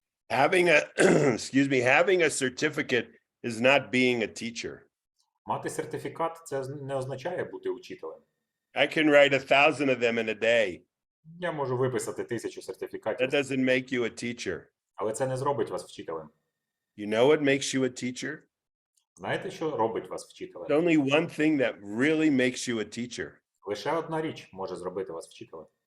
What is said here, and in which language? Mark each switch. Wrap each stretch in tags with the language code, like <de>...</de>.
<en>Having a having a certificate is not being a teacher.</en> <uk>Мати сертифікат – це не означає бути учителем.</uk> <en>I can write 1,000 of them in a day.</en> <uk>Я можу виписати 1000 сертифікатів,</uk> <en>That doesn't make you a teacher.</en> <uk>але це не зробить вас вчителем.</uk> <en>You know what makes you a teacher?</en> <uk>Знаєте, що робить вас</uk> <en>There's</en> <uk>вчителем?</uk> <en>only one thing that really makes you a teacher.</en> <uk>Лише одна річ може зробити вас вчителем.</uk>